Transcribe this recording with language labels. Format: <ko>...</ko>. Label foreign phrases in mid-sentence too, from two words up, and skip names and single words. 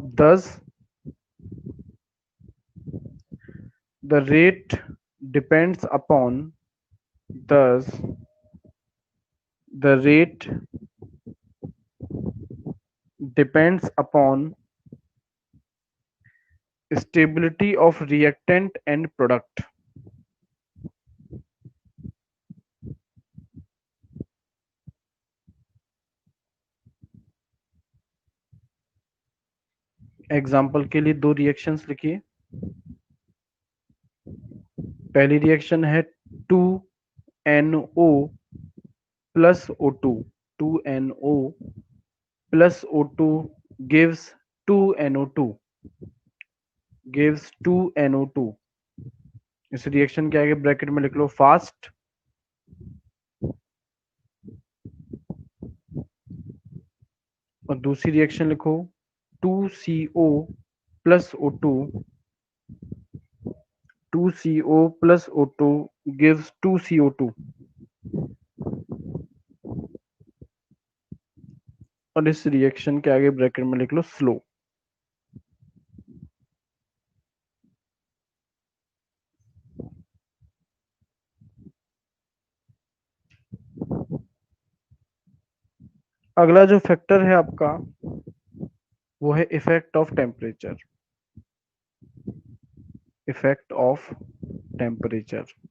<en>Thus the rate depends upon stability of reactant and product।</en> <hi>एग्जाम्पल के लिए दो रिएक्शंस लिखिए। पहली रिएक्शन है</hi> <en>2NO plus O2, 2NO plus O2 gives 2NO2,</en> <hi>इस रिएक्शन के आगे ब्रैकेट में लिख लो फास्ट, और दूसरी रिएक्शन लिखो</hi> <en>2CO plus O2, 2CO plus O2 gives 2CO2,</en> <hi>और इस रिएक्शन के आगे ब्रैकेट में लिख लो स्लो। अगला जो फैक्टर है आपका वो है</hi> <en>effect of temperature, effect of temperature.</en>